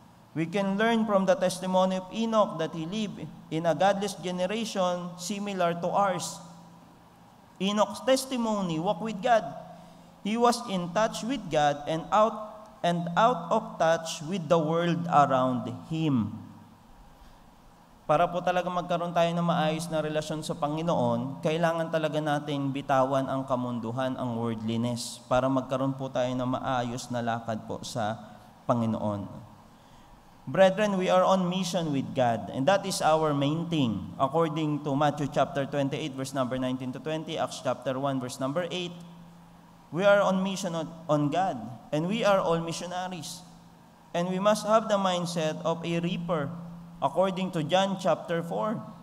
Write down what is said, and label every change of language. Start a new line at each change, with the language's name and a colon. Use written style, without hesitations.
English: We can learn from the testimony of Enoch that he lived in a godless generation similar to ours. Enoch's testimony, walk with God. He was in touch with God and out of touch with the world around him.
Filipino: Para po talaga magkaroon tayo ng maayos na relasyon sa Panginoon, kailangan talaga natin bitawan ang kamunduhan, ang worldliness, para magkaroon po tayo ng maayos na lakad po sa Panginoon.
English: Brethren, we are on mission with God, and that is our main thing. According to Matthew chapter 28, verse number 19 to 20, Acts chapter 1, verse number 8, we are on mission on God, and we are all missionaries. And we must have the mindset of a reaper, according to John chapter 4.